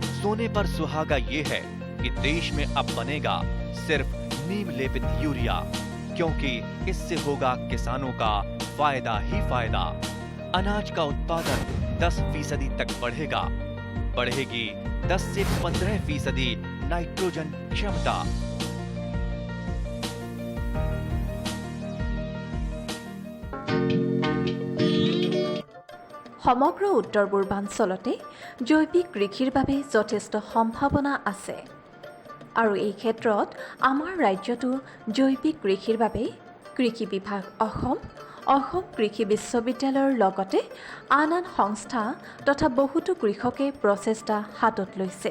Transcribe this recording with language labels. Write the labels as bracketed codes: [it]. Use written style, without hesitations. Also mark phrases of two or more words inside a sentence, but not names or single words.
[hi] सोने पर सुहागा ये है कि देश में अब बनेगा सिर्फ नीम लेपित यूरिया, क्योंकि इससे होगा किसानों का फायदा ही फायदा। अनाज का उत्पादन 10% तक बढ़ेगा। बढ़ेगी 10 से 15% नाइट्रोजन क्षमता। [as] সমগ্ৰ উত্তৰ পূৰ্বাঞ্চলতে জৈৱিক কৃষিৰ বাবে যথেষ্ট সম্ভাৱনা আছে আৰু এই ক্ষেত্ৰত আমাৰ ৰাজ্যটো জৈৱিক কৃষিৰ বাবে কৃষি বিভাগ অসম কৃষি বিশ্ববিদ্যালয়ৰ লগতে আন সংস্থা তথা বহুতো কৃষকে প্ৰচেষ্টা হাতত লৈছে।